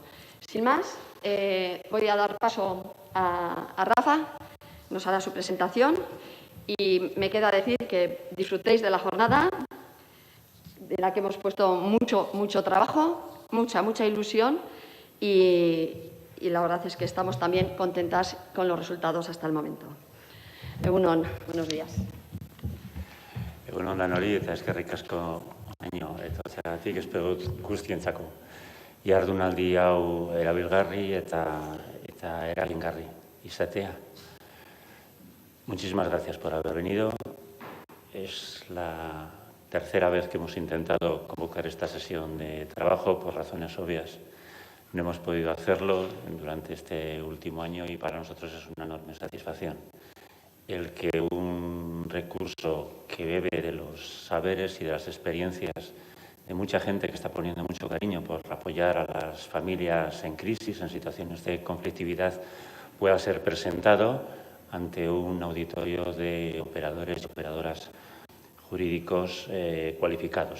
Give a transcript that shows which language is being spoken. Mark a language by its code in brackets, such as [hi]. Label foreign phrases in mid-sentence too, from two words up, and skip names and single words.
[es] Sin más, voy a dar paso a Rafa, nos hará su presentación y me queda decir que disfrutéis de la jornada, de la que hemos puesto mucho trabajo, mucha ilusión. Y la verdad es que estamos también contentas con los resultados hasta el momento. Egunon, buenos días. [eu] Egunon danori eta eskerrik asko baino etortzeagatik espero guztientzako. Jardunaldi hau erabilgarri eta eragingarri izatea. [es] Muchísimas gracias por haber venido. Es la tercera vez que hemos intentado convocar esta sesión de trabajo por razones obvias. No hemos podido hacerlo durante este último año y para nosotros es una enorme satisfacción el que un recurso que bebe de los saberes y de las experiencias de mucha gente que está poniendo mucho cariño por apoyar a las familias en crisis, en situaciones de conflictividad, pueda ser presentado ante un auditorio de operadores y operadoras jurídicos cualificados.